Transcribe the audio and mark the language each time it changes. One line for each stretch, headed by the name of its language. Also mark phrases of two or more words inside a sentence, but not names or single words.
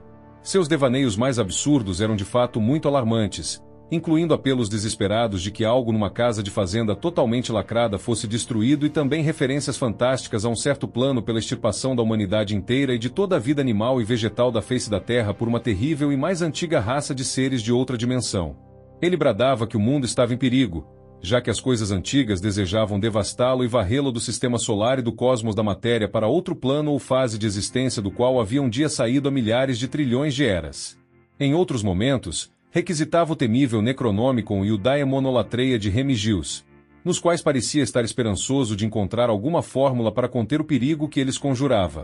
Portuguese: Seus devaneios mais absurdos eram de fato muito alarmantes, incluindo apelos desesperados de que algo numa casa de fazenda totalmente lacrada fosse destruído e também referências fantásticas a um certo plano pela extirpação da humanidade inteira e de toda a vida animal e vegetal da face da Terra por uma terrível e mais antiga raça de seres de outra dimensão. Ele bradava que o mundo estava em perigo, já que as coisas antigas desejavam devastá-lo e varrê-lo do sistema solar e do cosmos da matéria para outro plano ou fase de existência do qual havia um dia saído há milhares de trilhões de eras. Em outros momentos, requisitava o temível Necronomicon e o Daemonolatreia de Remigius, nos quais parecia estar esperançoso de encontrar alguma fórmula para conter o perigo que eles conjurava.